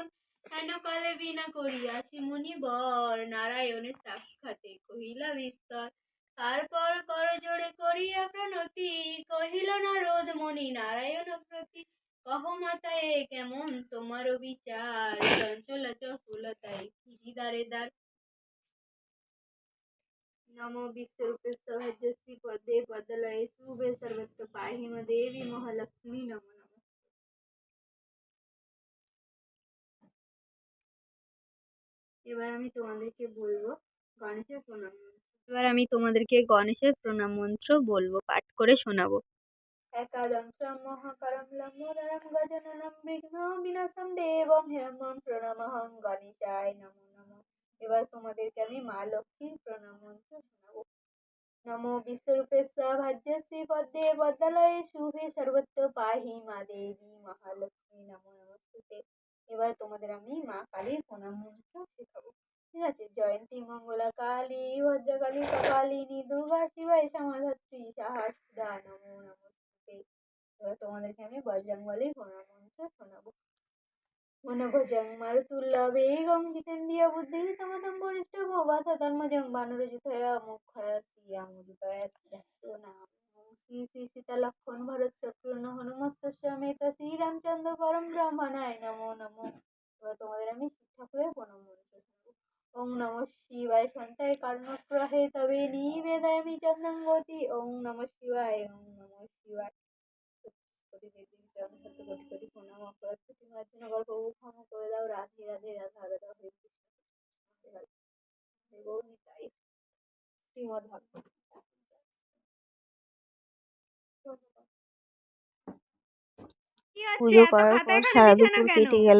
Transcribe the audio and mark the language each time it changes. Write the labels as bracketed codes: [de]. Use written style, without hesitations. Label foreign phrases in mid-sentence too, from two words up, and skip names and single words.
[bn] হেন কালে বিনা করিয়াছি মুনি বর, নারায়ণের সাক্ষাতে কহিলা বিস্তর। তারপর কর জোড়ে করিয়া প্রণতি, কহিল নারদ মুনি নারায়ণ প্রতি। কহ মাতা এ কেমন তোমারও বিচার, চঞ্চলা চকুলতায় ফিরি দ্বারে দ্বার। [sa] नमो विश्वरूपे सहजस्वी पदे पदलये शुभे सर्वत्र पाहि देवी महालक्ष्मी नमो नमः। [bn] এবার আমি তোমাদেরকে বলবো গণেশের প্রণাম মন্ত্র। এবার আমি তোমাদেরকে গণেশের প্রণাম মন্ত্র বলবো, পাঠ করে শোনাবো। [sa] একাদশং মহাকারং লম্বোদরং গজাননং বিঘ্ন বিনাশং দেবং হিরণ্যং প্রণমামহং গণেশায় নমো নমঃ। [bn] এবার তোমাদেরকে আমি মা লক্ষ্মীর প্রণাম মন্ত্র শোনাবো। [sa] नमो विश्वरूपेश्व भाज्यश्री पद्मे पद्मालये शुभे सर्वत्र पाहि মা দেবী মহালক্ষ্মী নমো নমস্তুতে। [bn] এবার তোমাদের আমি মা কালীর প্রণাম মন্ত্র শেখাবো, ঠিক আছে? [sa] জয়ন্তী মঙ্গলা কালী ভদ্রকালী কপালিনী দুর্গা শিবা সমাধাত্রী সাহস্রা নমো নমস্তুতে। [bn] এবার তোমাদেরকে আমি বজরংবলীর প্রণাম মন্ত্র শোনাবো। [sa] मनोभजं मारुतुल्लभेगं जितेन्द्रिय बुद्धिमतां वरिष्ठं वाताधर्मजं वानरयुथया मुखया श्रियामुदितया श्रीरस्तु नाम श्री श्री सीता लक्ष्मण भरत शत्रुघ्न हनुमस्तस्य समेत श्री रामचंद्र परम ब्रह्मणाय नमो नमो। [bn] এবার তোমাদের আমি শিব ঠাকুরের প্রণাম মন্ত্র শোনাবো। [sa] ওং নমঃ শিবায় সন্তায় কারণগ্রহে তবে নিবেদয়ামি চন্দন গতি। ওং নমঃ শিবায়, ওং নমঃ শিবায়। [bn] কোটি দেবী চরণ শত কোটি কোটি প্রণাম। অপরাধ ক্ষতি মার্জনা কর, প্রভু ক্ষমা করে দাও। রাধে রাধে রাধা রাধা হরে কৃষ্ণ হরে হরে হরে গৌরীতাই শ্রীমদ্ ভাগবত। কি পুজো করার পর সারা দুপুর কেটে গেল।